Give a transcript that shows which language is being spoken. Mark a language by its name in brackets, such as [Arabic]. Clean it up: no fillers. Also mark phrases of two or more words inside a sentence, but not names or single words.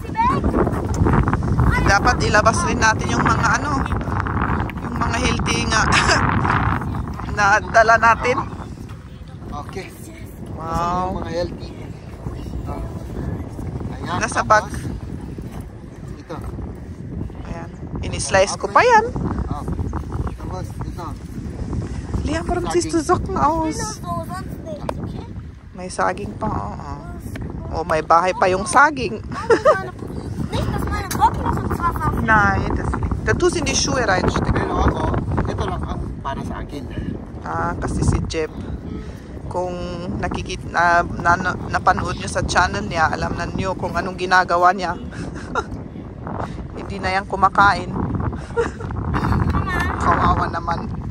[Filipino] Dapat ilabas rin natin yung mga yung mga healthy nga na dala natin. Okay. Wow. Mga healthy. Ayan. Nasa bag. Ito. Ayan. Ini-slice ko pa yan. Tapos ito. Liam, [German] warum siehst du Socken aus? [Filipino] May saging pa. Oh, may bahay pa yung saging. [German] Nein, da tust in die Schuhe reinstecken. [Filipino] Pero ako, ito lang ang para sa akin. Kasi si Jeb, kung napanood nyo sa channel niya, alam na nyo kung anong ginagawa niya. Hindi na yan kumakain. Kawawa naman.